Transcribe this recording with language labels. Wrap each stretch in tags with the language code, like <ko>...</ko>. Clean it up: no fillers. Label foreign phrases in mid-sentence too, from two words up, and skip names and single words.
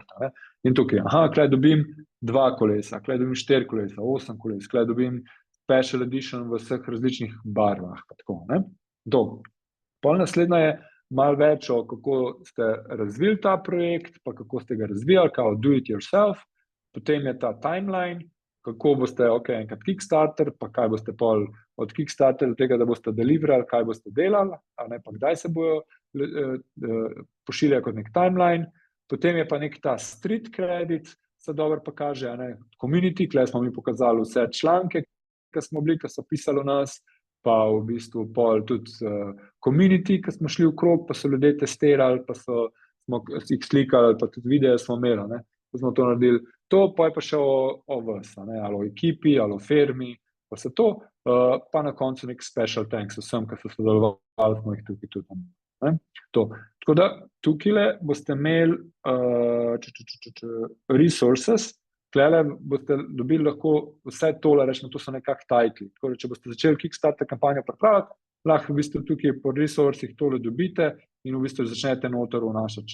<sl>In tukaj, tukaj dobim 2 kolesa, tukaj dobim 4 kolesa, 8 koles, tukaj dobim</sl> <en>special edition</en> <sl>v vseh različnih barvah. Pol naslednja je malo več o kako ste razvili ta projekt, pa kako ste ga razvijali, kao</sl> <en>do it yourself,</en> <sl>potem je ta timeline, kako boste, enkrat Kickstarter, pa kaj boste pol od Kickstarter do tega, da boste deliverali, kaj boste delali, pa kdaj se bojo pošiljali kot nek timeline, potem je pa nek ta</sl> <en>street credit,</en> <sl>se dobro pa kaže, community, tukaj smo mi pokazali vse članke, ki smo bili, ki so pisali o nas, pa v bistvu pol tudi community, ki smo šli v krog, pa so ljudje testirali, pa smo jih slikali, pa tudi videe smo imeli, ko smo to naredili. To pa je pa še o vas, ali o ekipi, ali o firmi, pa se to, pa na koncu nek</sl> <en>special thanks</en> <sl>vsem, ki so sodelovali, smo jih tukaj tudi. Tako da tukaj boste imeli resources, tukaj boste dobili lahko vse tole, rečemo, to so nekak titli. Tako da, če boste začeli Kickstarter kampanjo pripravljati, lahko v bistvu tukaj po resursih tole dobite in v bistvu začnete noter vnašati.</sl>